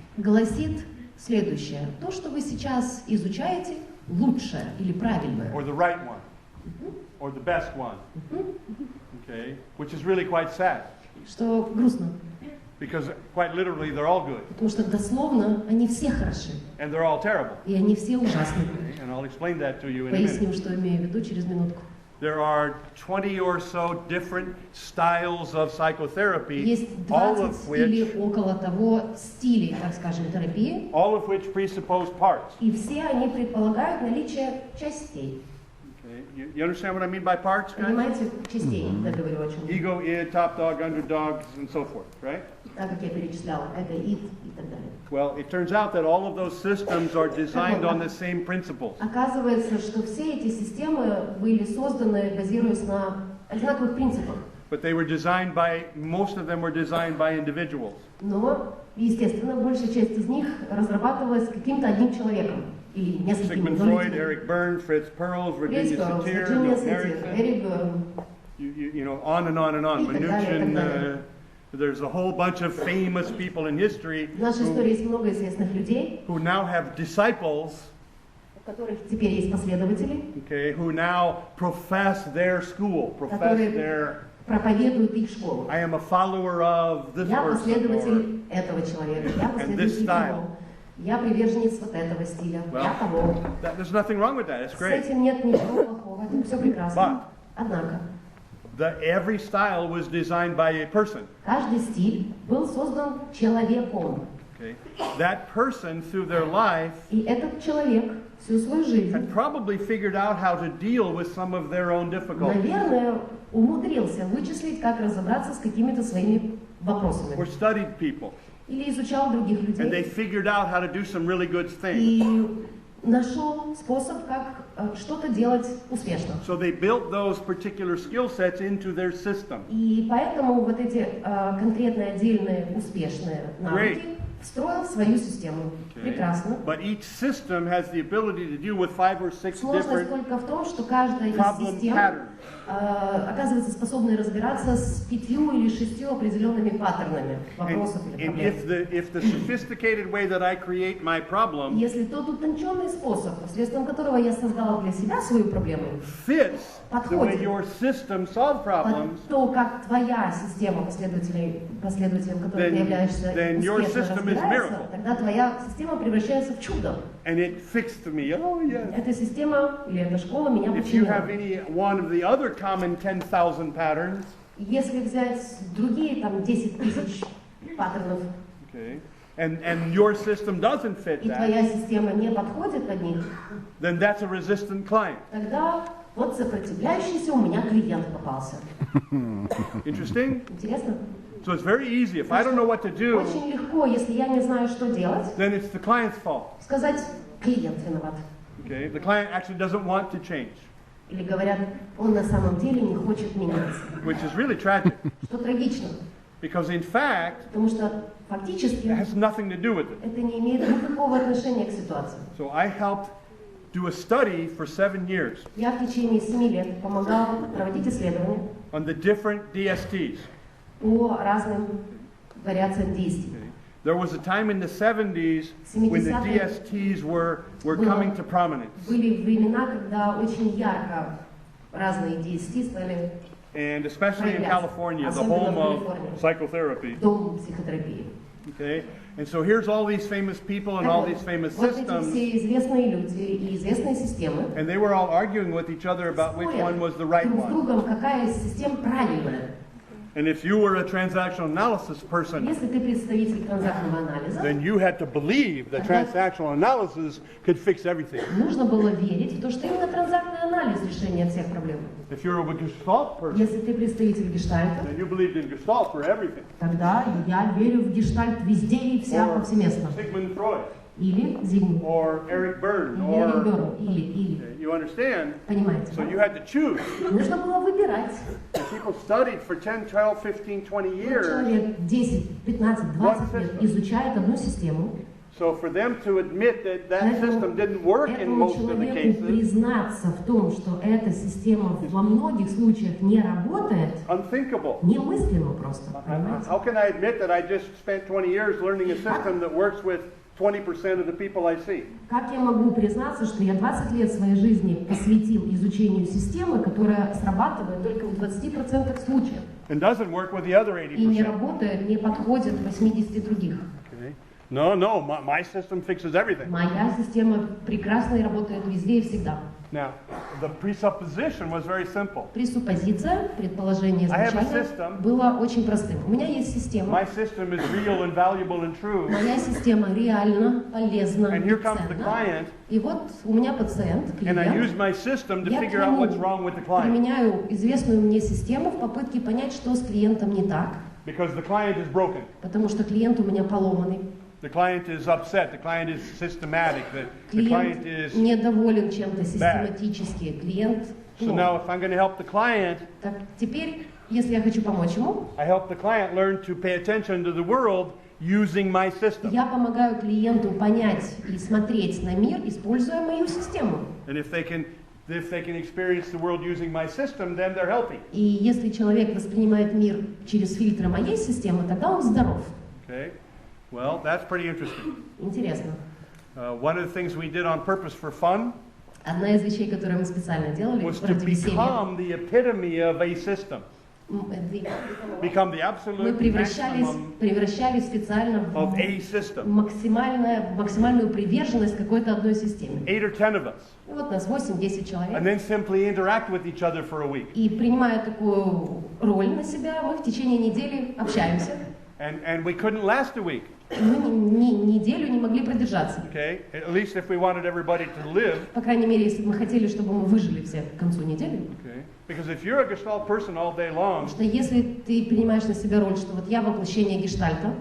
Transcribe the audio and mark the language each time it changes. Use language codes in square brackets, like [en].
[ru] гласит следующее. То, что вы сейчас изучаете, лучшее или правильное. [en] or the right one, or the best one. Okay, which is really quite sad, [ru] Что грустно, [en] because quite literally they're all good [ru] потому что дословно они все хороши, [en] and they're all terrible. [ru] и они все ужасны. [en] Okay, and I'll explain that to you in a [ru] Поясним, [en] minute. [ru] что имею в виду через минутку. [en] There are 20 or so different styles of psychotherapy, [ru] Есть [en] all 20 of which [ru] или около того стилей, так скажем, терапии, [en] presuppose parts. [ru] и все они предполагают наличие частей. [en] Okay. You understand what I mean by parts, guys? [ru] Понимаете, частей, я говорю о чем. [en] Ego, id, top dog, underdogs, and so forth, right? [ru] Так как я перечисляла, эго, ид и так далее. [en] Well, it turns out that all of those systems are designed on the same principles. [ru] Оказывается, что все эти системы были созданы, базируясь на одинаковых принципах. [en] But they were designed by, most of them were designed by individuals. [ru] Но, естественно, большая часть из них разрабатывалась каким-то одним человеком. Или несколькими [en] Sigmund Freud, [ru] людьми. [en] Eric Berne, Fritz Perls, [ru] Фриц [en] Virginia [ru] Перлс, [en] Satir, [ru] Вирджиния [en] Milton [ru] Сатир, [en] Erickson, [ru] Эрик Берн. [en] you know, on and on and on. [ru] И так далее, и так [en] Mnuchin, [ru] далее. [en] there's a whole bunch of famous people in history [ru] В нашей истории есть много известных людей, [en] who now have disciples, [ru] у которых теперь есть последователи, [en] okay, who now profess their school, profess [ru] которые [en] their, [ru] проповедуют их школу. [en] I am a follower of this [ru] Я [en] person, or, [ru] последователь этого человека, я последователь того. Я приверженец вот этого стиля, я того. [en] there's nothing wrong with that, it's [ru] С [en] great. [ru] этим нет ничего плохого, это все прекрасно. Однако, [en] Every style was designed by a person. [ru] каждый стиль был создан человеком. [en] Okay. That person, through their life, [ru] И этот человек всю свою жизнь, [en] had probably figured out how to deal with some of their own difficulties. [ru] наверное, умудрился вычислить, как разобраться с какими-то своими вопросами. [en] Or studied people, [ru] Или изучал других [en] and they [ru] людей. [en] figured out how to do some really good things. [ru] И нашел способ, как что-то делать успешно. [en] So they built those particular skill sets into their system. [ru] И поэтому вот эти конкретные, отдельные, успешные навыки встроил в свою систему. Прекрасно. [en] But each system has the ability to deal with 5 or 6 [ru] Сложность [en] different [ru] только в том, что каждая из [en] problem [ru] систем [en] patterns. [ru] оказывается способной разбираться с 5 или 6 определенными паттернами вопросов или [en] And [ru] проблем. [en] if the sophisticated way that I create my problem [ru] Если тот утонченный способ, посредством которого я создала для себя свою проблему, [en] fits the way [ru] подходит [en] your system solves problems, [ru] под то, как твоя система последователем которой ты являешься, [en] then your [ru] успешно [en] system is [ru] разбирается, [en] miracle. [ru] тогда твоя система превращается в чудо. [en] and it fixed me. Oh, yes. [ru] Эта система или эта школа меня [en] If you [ru] починила. [en] have any one of the other common 10,000 patterns, [ru] Если взять другие там 10 тысяч паттернов, [en] okay, and your system doesn't fit [ru] и [en] that, [ru] твоя система не подходит под них, [en] then that's a resistant client. [ru] тогда вот сопротивляющийся у меня клиент попался. [en] Interesting? [ru] Интересно? [en] So it's very easy. If I don't know what to do, [ru] Очень легко, если я не знаю, что делать, [en] then it's the client's fault. [ru] сказать, клиент виноват. [en] Okay? The client actually doesn't want to change, [ru] Или говорят, он на самом деле не хочет меняться. [en] which is really tragic [ru] Что трагично, [en] because in fact, [ru] потому что фактически [en] it has nothing to do with it. [ru] это не имеет никакого отношения к ситуации. [en] So I helped do a study for 7 years [ru] Я в течение 7 лет помогал проводить исследования [en] on the different DSTs. [ru] по разным вариациям действий. [en] There was a time in the 70s when the DSTs were coming to prominence. [ru] Были времена, когда очень ярко разные DST стали [en] And especially in California, the home of psychotherapy. [ru] дом психотерапии. [en] Okay? And so here's all these famous people and all these famous [ru] Вот эти [en] systems. [ru] все известные люди и известные системы [en] And they were all arguing with each other about which one was the right [ru] друг с [en] one. [ru] другом, какая из систем правильная. [en] And if you were a transactional analysis person, [ru] Если ты представитель транзактного анализа, [en] then you had to believe that transactional analysis could fix everything. [ru] нужно было верить в то, что именно транзактный анализ решение всех проблем. [en] If you're a Gestalt person, [ru] Если ты представитель гештальта, [en] then you believed in Gestalt for everything. [ru] тогда я верю в гештальт везде и вся [en] Or [ru] повсеместно. [en] Sigmund Freud, [ru] Или Зигмунд, [en] or Eric Berne, [ru] или Эрик [en] or [ru] Берн, или. [en] you understand? [ru] Понимаете? [en] So you had to choose. [ru] Нужно было выбирать. [en] And people studied for 10, 12, 15, 20 years. [ru] Человек 10, 15, 20 лет изучает одну систему. [en] So for them to admit that that system didn't work in [ru] Этому [en] most of the [ru] человеку [en] cases, [ru] признаться в том, что эта система во многих случаях не работает, [en] unthinkable. [ru] немыслимо просто. Понимаете? [en] How can I admit that I just spent 20 years learning a system that works with 20% of the people I see. [ru] Как я могу признаться, что я 20 лет своей жизни посвятил изучению системы, которая срабатывает только в 20% случаев [en] And doesn't work with the other [ru] и не [en] 80%. [ru] работает, не подходит 80 других. [en] Okay. No, my system fixes everything. [ru] Моя система прекрасно и работает везде и всегда. [en] Now, the presupposition was very simple. [ru] Пресуппозиция, предположение [en] I have a [ru] изначально [en] system. [ru] было очень простым. У меня есть система. [en] My system is real and valuable and true. [ru] Моя система реально, полезна [en] And [ru] и [en] here comes the [ru] ценна. [en] client, [ru] И вот у меня пациент, [en] and I use [ru] клиент. [en] my system to [ru] Я [en] figure out what's wrong with the client. [ru] применяю известную мне систему в попытке понять, что с клиентом не так, [en] Because the client is broken. [ru] потому что клиент у меня поломанный. [en] The client is upset. The client is systematic. The client [ru] Клиент [en] is... [ru] недоволен чем-то систематически. Клиент [en] So [ru] плох. [en] now if I'm going to help the client, [ru] Так, теперь, если я хочу помочь ему, [en] I help the client learn to pay attention to the world using my system. [ru] я помогаю клиенту понять и смотреть на мир, используя мою систему. [en] And if they can experience the world using my system, then they're healthy. [ru] И если человек воспринимает мир через фильтры моей системы, тогда он здоров. [en] Okay? Well, that's pretty interesting. [ru] Интересно. [en] One of the things we did on purpose for fun [ru] Одна из вещей, которые мы специально делали [en] was to [ru] ради веселья, [en] become the epitome of a system. Become the [ru] мы [en] absolute maximum [ru] превращали специально [en] of a system. [ru] максимальную приверженность какой-то одной системе. [en] 8 or 10 of us. [ru] И вот нас 8-10 [en] And [ru] человек. [en] then simply interact with each other for a week. [ru] И принимая такую роль на себя, мы в течение недели общаемся. [en] And we couldn't last a week. [ru] Мы неделю не могли продержаться. [en] Okay? At least if we wanted everybody to live. [ru] По крайней мере, если бы мы хотели, чтобы мы выжили все к концу недели. [en] Okay? Because if you're a Gestalt person all day long, [ru] Потому что если ты принимаешь на себя роль, что вот я воплощение гештальта